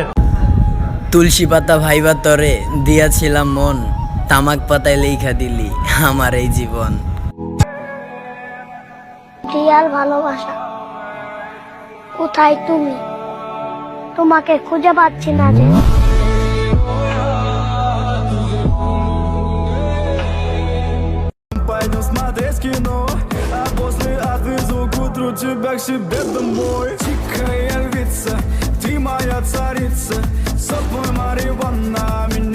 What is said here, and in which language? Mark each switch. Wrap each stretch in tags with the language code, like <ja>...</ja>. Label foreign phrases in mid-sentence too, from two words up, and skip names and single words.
<bn>তুলসী পাতা ভাইবা তরে দিয়াছিলাম মন, তামাক পাতায় লেখা দিলি আমার এই জীবন। রিয়াল ভালোবাসা কোথায় তুমি? তোমাকে খুঁজে পাচ্ছি না যে।</bn> <ru>Пойдем смотреть кино, а после отвезу к утру тебя к себе домой. Тихая львица, ты моя царица, сок мой марихуана.</ru>